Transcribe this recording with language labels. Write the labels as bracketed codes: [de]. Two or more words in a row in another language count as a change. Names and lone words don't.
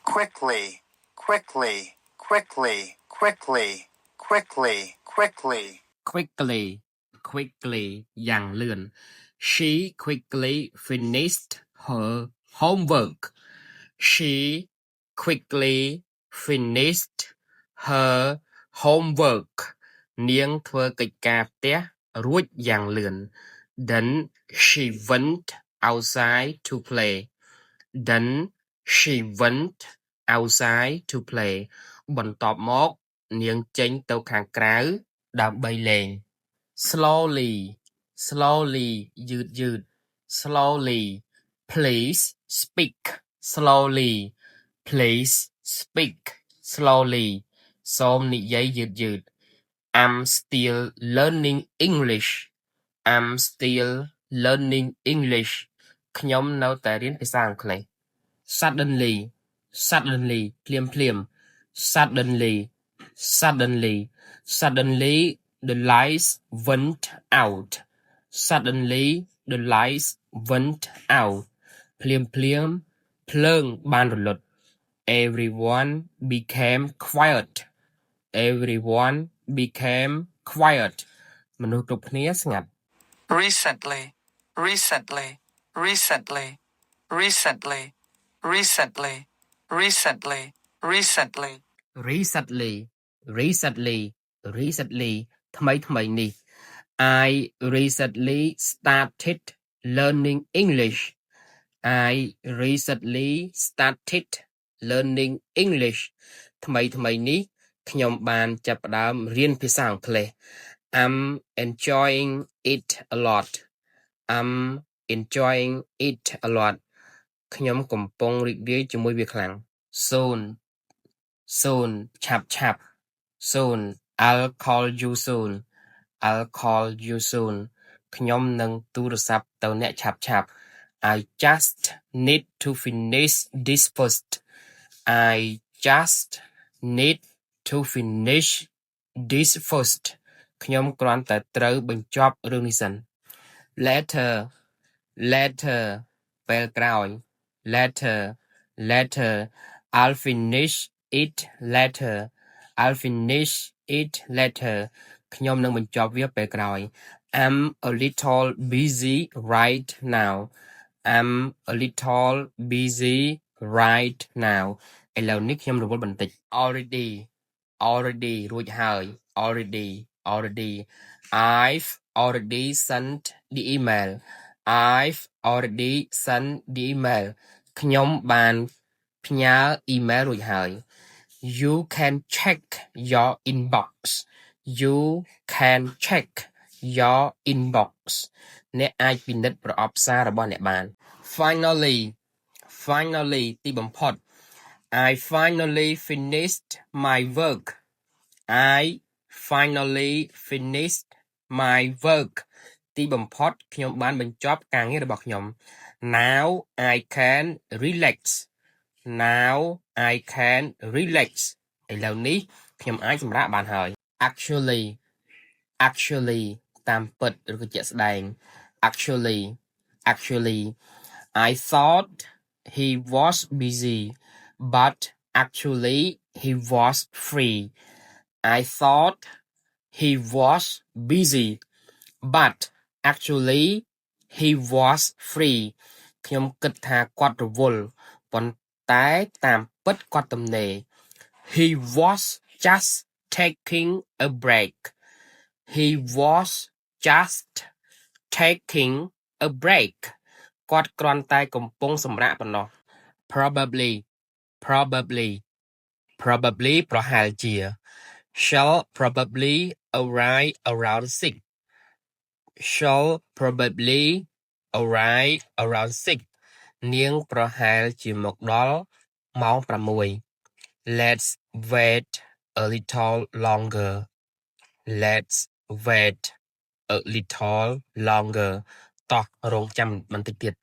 [en] quickly, quickly, quickly, quickly, quickly, quickly. quickly quickly [km] យ៉ាងលឿន [en] She quickly finished her homework She quickly finished her homework [km] នាងធ្វើកិច្ចការផ្ទះរួចយ៉ាងលឿន [en] Then she went outside to play Then she went outside to play [km] បន្ទាប់មកនាងចេញទៅខាងក្រៅដើម្បីលេង [en] slowly slowly យឺត slowly please speak slowly please speak slowly [km] សូមនិយាយ [en] យឺត I'm still learning English I'm still learning English [km] ខ្ញុំនៅ តែរៀនភាសាអង់គ្លេស [en] suddenly suddenly ភ្លាម suddenly suddenly suddenly the lights went out suddenly the lights went out [km] ភ្លាមភ្លើងបានរលត់ [en] everyone became quiet everyone became quiet [km] មនុស្សគ្រប់គ្នាស្ងាត់ [en] Recently, recently, recently, recently, recently, recently, recently. recently recently recently [km] ថ្មីនេះ [en] I recently started learning English I recently started learning English [km] ថ្មីនេះខ្ញុំបានចាប់ផ្ដើមរៀនភាសាអង់គ្លេស [en] I'm enjoying it a lot I'm enjoying it a lot [km] ខ្ញុំកំពុងរីករាយជាមួយវាខ្លាំង [en] soon ឆាប់ soon I'll call you soon I'll call you soon [km] ខ្ញុំនឹងទូរស័ព្ទទៅអ្នកឆាប់ [en] I just need to finish this first I just need to finish this first [km] ខ្ញុំគ្រាន់តែត្រូវបញ្ចប់រឿងនេះសិន [en] later [km] ពេលក្រោយ [en] later I'll finish it later I'll finish it later [km] ខ្ញុំនឹងបញ្ចប់វាពេលក្រោយ [en] I'm a little busy right now I'm a little busy right now [km] ឥឡូវនេះខ្ញុំរវល់បន្តិច [en] already [km] រួចហើយ [en] already I've already sent the email I've already sent the email [km] ខ្ញុំបានផ្ញើ email រួចហើយ [en] You can check your inbox You can check your inbox [km] អ្នកអាចពិនិត្យប្រអប់សាររបស់អ្នកបាន [en] Finally [km] ទីបំផុត [en] I finally finished my work I finally finished my work [km] ទីបំផុតខ្ញុំបានបញ្ចប់ការងាររបស់ខ្ញុំ [en] Now I can relax Now I can relax [km] ឥឡូវនេះខ្ញុំអាចសម្រាកបានហើយ [en] Actually [km] តាមពិតឬក៏ជាក់ស្ដែង [en] Actually I thought he was busy but actually he was free I thought he was busy but actually he was free [km] ខ្ញុំគិតថាគាត់រវល់ប៉ុន្តែតាមពិតគាត់ទំនេរ [en] He was just taking a break He was just taking a break [km] គាត់គ្រាន់តែកំពុងសម្រាកប៉ុណ្ណោះ [en] Probably [km] ប្រហែលជា [en] Shall probably arrive around 6 Shall probably arrive around 6 [km] នាងប្រហែលជាមកដល់ម៉ោង 6 [en] Let's wait a little longer Let's wait a little longer [km] តោះរងចាំបន្តិចទៀត